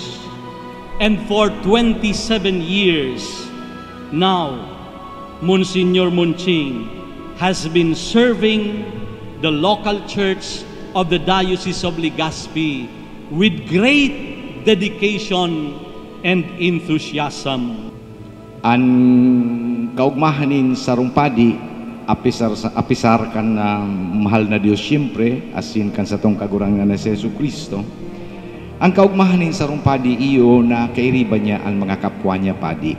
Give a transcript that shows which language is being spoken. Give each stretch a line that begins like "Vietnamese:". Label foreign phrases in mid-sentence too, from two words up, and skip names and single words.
English: And for 27 years, now, Monsignor Monching has been serving the local church of the Diocese of Legazpi with great dedication and enthusiasm.
Bikol: Ang kaugmahanin sa rumpadi, apisar kan na mahal na Dios siyempre, asin kan sa tong kagurangan na si Jesu Kristo. Ang kaugmahanin sa rumpadi iyo na kairiba niya ang mga kapwa niya padi.